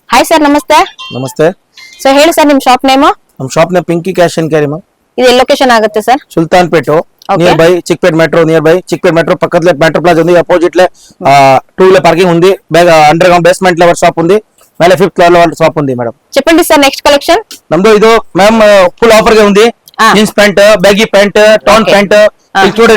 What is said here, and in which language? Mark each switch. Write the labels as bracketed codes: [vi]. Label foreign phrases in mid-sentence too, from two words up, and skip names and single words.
[kn] ಹಾಯ್ ಸರ್, ನಮಸ್ತೆ. ನಮಸ್ತೆ. ಸೊ ಹೇಳಿ ಸರ್, ನಿಮ್ [en] shop name? [kn] ನಮ್ಮ [en] shop name [kn] ಪಿಂಕಿ ಕ್ಯಾಶ್ ಅಂಡ್ ಕ್ಯಾರಿ. ಇದು ಎಲ್ಲಿ ಲೊಕೇಶನ್ ಆಗುತ್ತೆ ಸರ್? ಸುಲ್ತಾನ್ಪೇಟ್, [en] near by [te] చిక్పేట్ మెట్రో, [en] near by [te] చిక్పేట్ మెట్రో పక్కనే మెట్రో ప్లాజా ఉంది. అపోజిట్ లే [en] 2 wheeler parking [te] ఉంది. [en] under ground basement level shop [te] ఉంది. ಮೇಲೆ [en] 5th floor [te] లో షాప్ ఉంది మేడం. చెప్పండి సార్, [en] next collection [te] నమ్దో ఇది మ్యామ్ [en] full offer [te] గా ఉంది. [en] jeans pant, baggy pant, town pant [te] ఇది చూడండి.